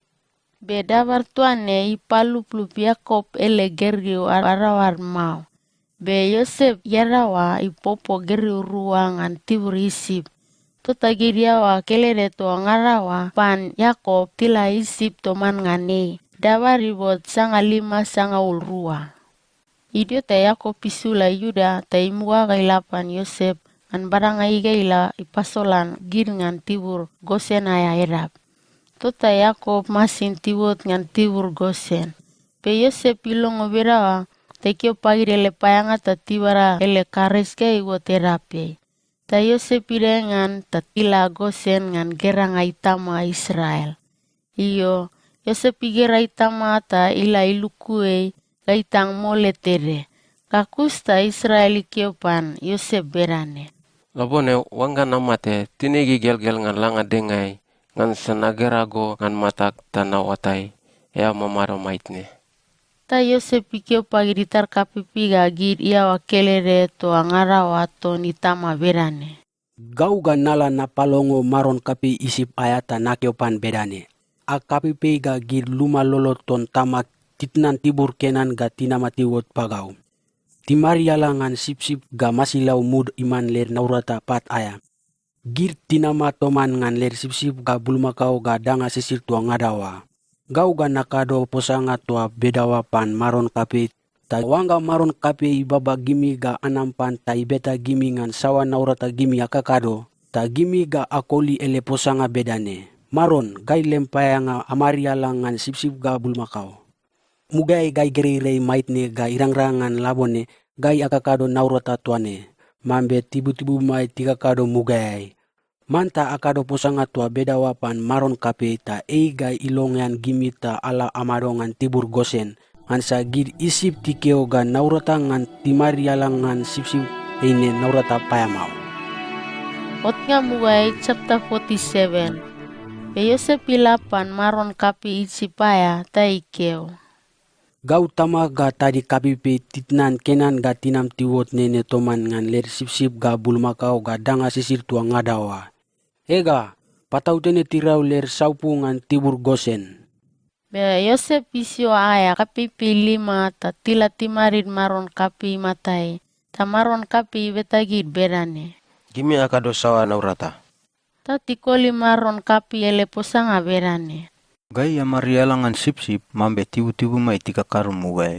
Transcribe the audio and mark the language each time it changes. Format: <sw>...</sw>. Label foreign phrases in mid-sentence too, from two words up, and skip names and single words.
<bch>Be dabar tuane ipalup-lup Yakob ele geriu arawar mau. Be Yosef yarawa ipopo geriu ruangan tibur Isip. Tota giriawa kelere to ngarawa pan Yakob tila Isip toman ngane. Dabar ibot sanga 5 sanga ulrua. Idio ta Yakob pisula Yuda ta imua gailapan Yosef an baranga igaila ipasolan gir ngan tibur Gosen aya erap. Tota Yakob masin tiwot ngan tibur Gosen. Pe Yosef ilongo berawa tekio pagi dele payanga ta tibara ele kares ke iwot erape. Ta Yosef irengan ta tila Gosen ngan geranga itama Israel. Iyo, Yosef igera itama ta ila ilukue gaitang mole tere. Kakusta Israel ikiopan Yosef berane. Labone wangga namate tinegi gel-gel ngan langa dengai ngan senagerago ngan matak tanawatai ya mamaro maitne. Ta Yosef ikio pagi ditar kapipi gagid ia wakelere to angarawa to nitama berane. Gau ga nala na palongo maron kapi Isip ayata nakiopan bedane. A kapipi gagid 5 lolo ton tamak titnan tibur Kenan ga tinamati wot pagau. Timarialangan sip-sip ga masilaw mud iman ler naurata pat aya. Gir tinama toman ngan ler sip-sip ga bulmakau ga danga sisir tua ngadawa. Gau ga nakado posanga tua bedawa pan maron kape. Ta wangga maron kape ibaba gimi ga anampan ta ibeta gimi ngan sawa naurata gimi akakado. Ta gimi ga akoli ele posanga bedane. Maron gai lempayanga amarialangan sip-sip ga bulmakau. Mugai gai gerei maitne ga irangrangan labone gai akakado naurata tuane. Mambe tibu-tibu mai 3 kado mugai. Manta akado posanga tua bedawa pan maron kape ta gai ilongan gimi ta ala amadongan tibur Gosen. Ansa gid Isip tikeo ga naurata ngan timarialangan sip-sip eine naurata payamau. Otnga mugai chapter 47. Be Yosef ilapan maron kapi Isipaya ta ikeo. Gau tama ga tadi kapipi titnan Kenan ga tinam tiwot nene toman ngan ler sip-sip ga bulmakau ga danga sisir tua ngadawa. Ega, patau tene tirau ler saupu ngan tibur Gosen. Be Yosef isio aya kapipi 5 ta tila timarin maron kapi matai. Ta maron kapi betagid berane. Gimi akado sawa naurata. Ta tikoli maron kapi ele posanga berane. Gai amarialangan sip-sip mambe tibu-tibu mai 3 karum mugai.</bch>